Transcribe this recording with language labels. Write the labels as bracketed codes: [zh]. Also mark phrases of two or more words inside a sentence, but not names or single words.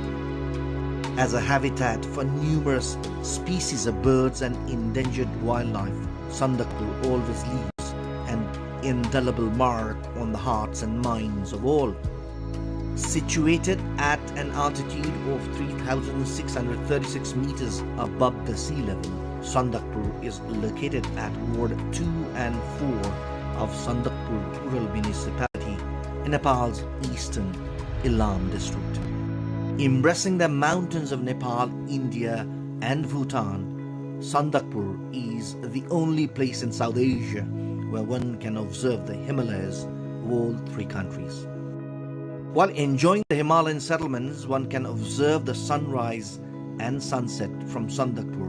[en] As a habitat for numerous species of birds and endangered wildlife, Sandakpur always leaves an indelible mark on the hearts and minds of all. Situated at an altitude of 3,636 meters above the sea level, Sandakpur is located at Ward 2 and 4 of Sandakpur Rural Municipality in Nepal's eastern Ilam district. Embracing the mountains of Nepal, India and Bhutan, Sandakpur is the only place in South Asia where one can observe the Himalayas of all three countries. While enjoying the Himalayan settlements, one can observe the sunrise and sunset from Sandakpur.